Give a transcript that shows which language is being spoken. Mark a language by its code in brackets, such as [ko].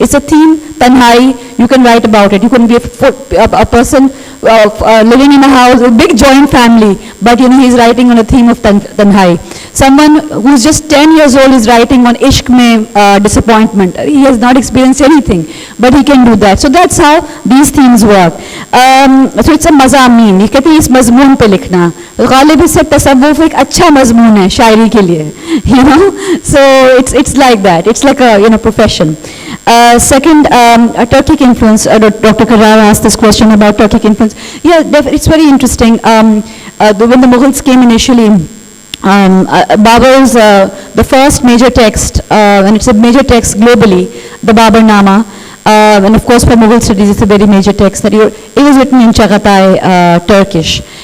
[en] It's a theme, tanhai, you can write about it. You can be a person living in a house, a big joint family, but he's writing on a theme of tanhai. Someone who's just 10 years old is writing on [hi] ishq mein [en] disappointment. He has not experienced anything, but he can do that. So that's how these themes work. So it's a [hi] मज़ामीन, ये कहते हैं इस मज़मून पे लिखना, गालिब इससे तसव्वुफ़ एक अच्छा मज़मून है शायरी के लिए, [en] you know, so it's like that, it's like a, you know, profession. Second, Turkic influence. Dr. Karrar asked this question about Turkic influence. Yeah, it's very interesting. When the Mughals came initially, Babur's the first major text, and it's a major text globally, the Baburnama. And of course for Mughal studies it's a very major text that it was written in Chagatai Turkish.